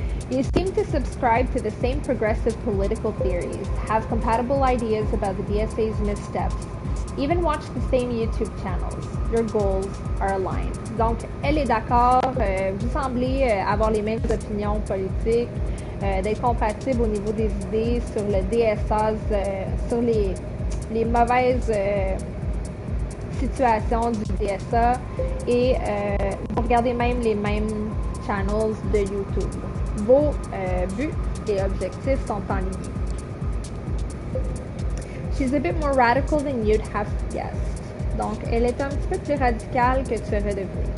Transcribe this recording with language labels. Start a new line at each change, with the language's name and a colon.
English: You seem to subscribe to the same progressive political theories, have compatible ideas about the DSA's missteps, even watch the same YouTube channels. Your goals are aligned.
French: Donc, elle est d'accord, vous semblez avoir les mêmes opinions politiques, d'être compatible au niveau des idées sur le DSA, sur les mauvaises situations du DSA et vous regardez même les mêmes channels de YouTube. Vos buts et objectifs sont en ligne.
English: She's a bit more radical than you'd have guessed.
French: Donc, elle est un petit peu plus radicale que tu aurais deviné.